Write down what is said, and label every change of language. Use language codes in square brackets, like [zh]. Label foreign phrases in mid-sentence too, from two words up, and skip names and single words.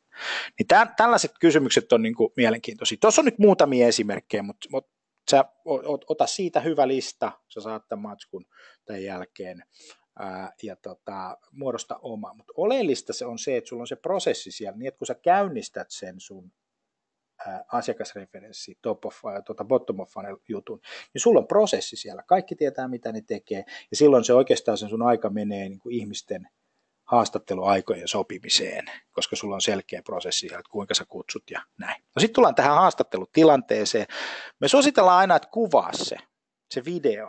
[fi] Niin tällaiset kysymykset on niin kuin mielenkiintoisia. Tuossa on nyt muutamia esimerkkejä, mutta sä ota siitä hyvä lista, sä saat tämän matskun tämän jälkeen ja muodosta oma. Mutta oleellista se on se, että sulla on se prosessi siellä, niin että kun sä käynnistät sen sun asiakasreferenssi, [en] bottom of funnel [fi] jutun, niin sulla on prosessi siellä. Kaikki tietää, mitä ne tekee, ja silloin se oikeastaan sen sun aika menee niin kuin ihmisten haastatteluaikojen sopimiseen, koska sulla on selkeä prosessi siellä, että kuinka sä kutsut ja näin. No sitten tullaan tähän haastattelutilanteeseen. Me suositellaan aina, että kuvaa se video.